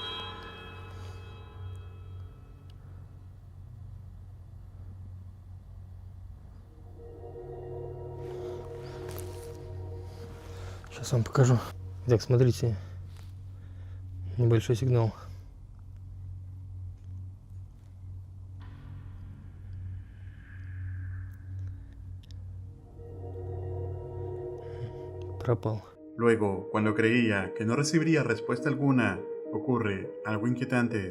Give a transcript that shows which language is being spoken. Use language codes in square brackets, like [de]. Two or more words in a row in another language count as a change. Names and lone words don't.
[ru] Сейчас вам покажу. Так, смотрите. Небольшой сигнал. Пропал. [es] Luego, cuando creía que no recibiría respuesta alguna, ocurre algo inquietante.